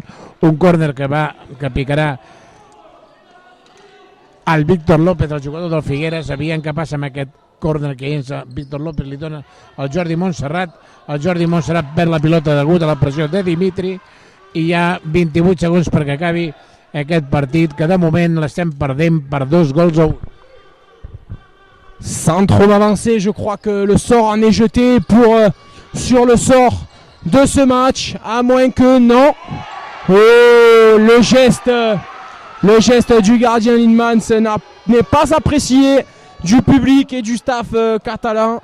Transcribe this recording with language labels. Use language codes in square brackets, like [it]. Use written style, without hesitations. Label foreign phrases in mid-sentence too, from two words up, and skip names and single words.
[ca] Un córner que picarà el Víctor López, el jugador del Figueres. Aviam què passa amb aquest córner que llença Víctor López, li dona al Jordi Montserrat. El Jordi Montserrat perd la pilota degut a la pressió de Dimitri i hi ha 28 segons perquè acabi aquest partit, que de moment l'estem perdent per 2 gols a 1. [fr] Sans trop m'avancer, je crois que le sort en est jeté sur le sort de ce match, à moins que non. Oh, le geste du gardien Linmans n'est pas apprécié du public et du staff catalan.